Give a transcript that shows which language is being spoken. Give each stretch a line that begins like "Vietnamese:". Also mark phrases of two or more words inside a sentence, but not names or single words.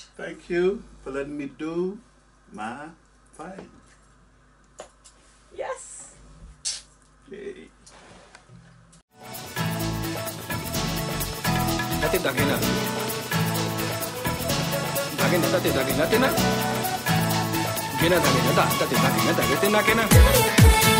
English: Thank you for letting me do my thing. Yes. Yay. Tate dagena. Dagena tate dagena tena. Gena dagena tate dagena kena.